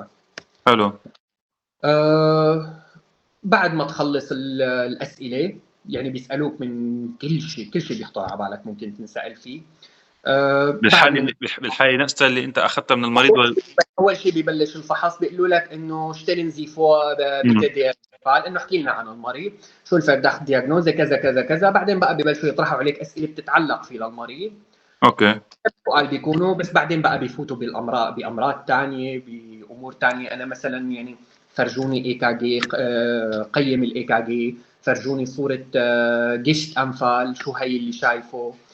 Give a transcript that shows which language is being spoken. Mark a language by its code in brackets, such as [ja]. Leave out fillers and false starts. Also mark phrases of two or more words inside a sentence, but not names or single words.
[ar] حلو. بعد ما تخلص الاسئله، يعني بيسالوك من كل شيء بيخطر على بالك ممكن تنسال فيه. بعد من بالحالة نفسها اللي انت اخذتها من المريض اول شيء ببلش الفحص بيقولوا لك انه [de] stellen Sie vor bitte der Fall، [ar] انه احكي لنا عن المريض، شو الفرداخ دياجنوزه كذا كذا كذا. بعدين بقى ببلشوا يطرحوا عليك اسئله بتتعلق فيه للمريض. اوكي سؤال بيكونوا بس، بعدين بقى بيفوتوا بامراض ثانيه، بامور ثانيه. انا مثلا يعني فرجوني اي كا جي، قيم الاي كا جي، فرجوني صوره جشت انفال، شو هي اللي شايفه.